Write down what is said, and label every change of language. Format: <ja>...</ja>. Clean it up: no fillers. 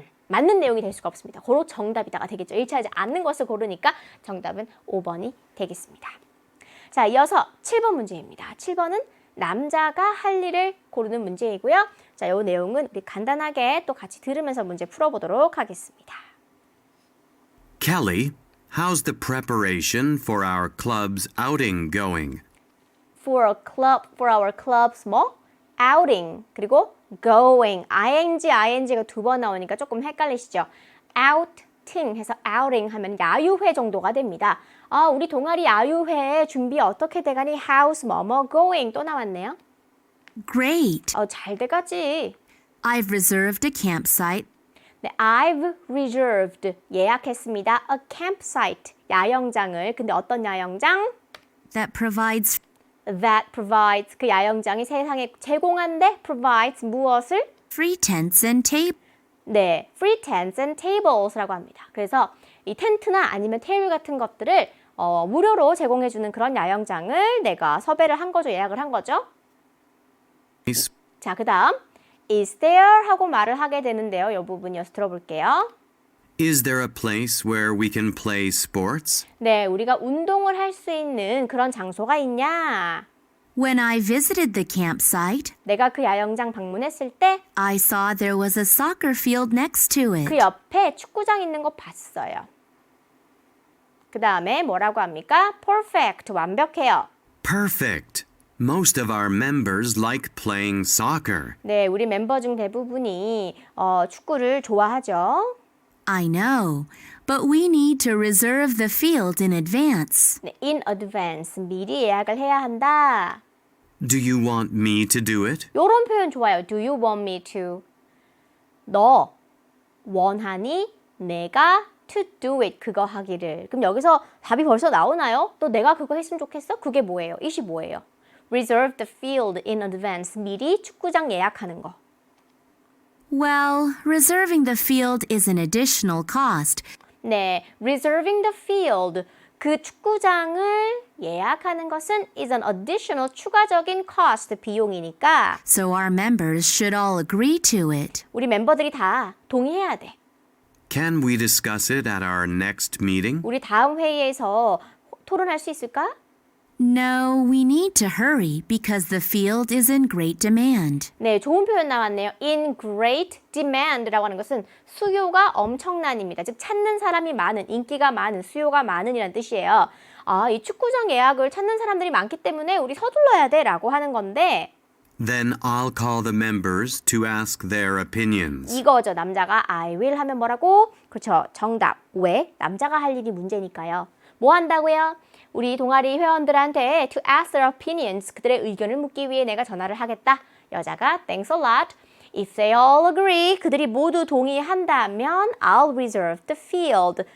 <ko>맞는 내용이 될 수가 없습니다. 고로 정답이다가 되겠죠. 일치하지 않는 것을 고르니까 정답은 5번이 되겠습니다. 자, 이어서 7번 문제입니다. 7번은 남자가 할 일을 고르는 문제이고요. 자, 이 내용은 우리 간단하게 또 같이 들으면서 문제 풀어보도록 하겠습니다.</ko> <en>Kelly, how's the preparation for our club's outing going? For our club's 뭐?</en> <ko>outing 그리고 going ing가 2번 나오니까 조금 헷갈리시죠? outing 해서 outing 하면 야유회 정도가 됩니다. 우리 동아리 야유회 준비 어떻게 돼가니?</ko> <en>How's 뭐뭐 going?</en> <ko>또 나왔네요.</ko> <en>Great.</en> <ko>잘 돼가지.</ko> <en>I've reserved a campsite.</en> <ko>네,</ko> <en>I've reserved</en> <ko>예약했습니다.</ko> <en>A campsite</en> <ko>야영장을. 근데 어떤 야영장?</ko> <en>That provides That provides</en> <ko>그 야영장이 세상에 제공한데 provides 무엇을?</ko> <en>free tents and tables. 네, free tents and tables라고 합니다.</en> <ko>그래서 이 텐트나 아니면 테이블 같은 것들을 무료로 제공해주는 그런 야영장을 내가 섭외를 한 거죠. 예약을 한 거죠. 자, 그 다음 Is there 하고 말을 하게 되는데요. 이 부분이어서 들어볼게요.</ko> <en>Is there a place where we can play sports?</en> <ko>네, 우리가 운동을 할 수 있는 그런 장소가 있냐?</ko> <en>When I visited the campsite,</en> <ko>내가 그 야영장 방문했을 때 그</ko> <en>I saw there was a soccer field next to it.</en> <ko>옆에 축구장 있는 거 봤어요. 그 다음에 뭐라고 합니까?</ko> <en>Perfect,</en> <ko>완벽해요.</ko> <en>Perfect. Most of our members like playing soccer.</en> <ko>네, 우리 멤버 중 대부분이 축구를 좋아하죠.</ko> <en>I know, but we need to reserve the field in advance.</en> <ko>네, in advance, 미리 예약을 해야 한다.</ko> <en>Do you want me to do it?</en> <ko>요런 표현 좋아요.</ko> <en>Do you want me to?</en> <ko>너 원하니 내가</ko> <en>to do it</en> <ko>그거 하기를. 그럼 여기서 답이 벌써 나오나요? 또 내가 그거 했으면 좋겠어? 그게 뭐예요? 이시 뭐예요?</ko> <en>Reserve the field in advance.</en> <ko>미리 축구장 예약하는 거.</ko> <en>Well, reserving the field is an additional cost. 네, reserving the field.</en> <ko>그 축구장을 예약하는 것은</ko> <en>is an additional</en> <ko>추가적인 cost 비용이니까</ko> <en>So our members should all agree to it.</en> <ko>우리 멤버들이 다 동의해야 돼.</ko> <en>Can we discuss it at our next meeting?</en> <ko>우리 다음 회의에서 토론할 수 있을까?</ko> <en>No, we need to hurry because the field is in great demand.</en> <ko>네, 좋은 표현 나왔네요. In great demand라고 하는 것은 수요가 엄청난입니다. 즉 찾는 사람이 많은, 인기가 많은, 수요가 많은이라는 뜻이에요. 이 축구장 예약을 찾는 사람들이 많기 때문에 우리 서둘러야 돼라고 하는 건데</ko> <en>Then I'll call the members to ask their opinions.</en> <ko>이거죠. 남자가 I will 하면 뭐라고? 그렇죠. 정답. 왜? 남자가 할 일이 문제니까요. 뭐 한다고요? 우리 동아리 회원들한테</ko> <en>to ask their opinions,</en> <ko>그들의 의견을 묻기 위해 내가 전화를 하겠다. 여자가</ko> <en>thanks a lot. If they all agree,</en> <ko>그들이 모두 동의한다면</ko> <en>I'll reserve the field.</en>